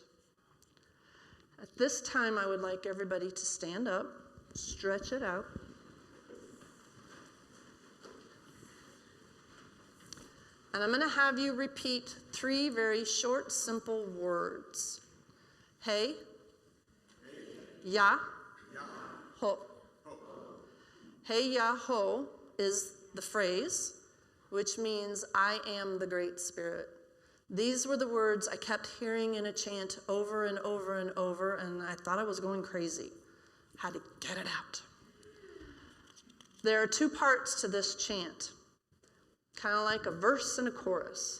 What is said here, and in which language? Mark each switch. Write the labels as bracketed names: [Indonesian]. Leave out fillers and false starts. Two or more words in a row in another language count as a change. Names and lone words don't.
[English] At this time, I would like everybody to stand up, stretch it out. And I'm going to have you repeat 3 very short, simple words. Hey, ya, ho. Hey, ya, ho is the phrase, which means I am the Great Spirit. These were the words I kept hearing in a chant over and over and over, and I thought I was going crazy. Had to get it out. There are 2 parts to this chant, kind of like a verse and a chorus.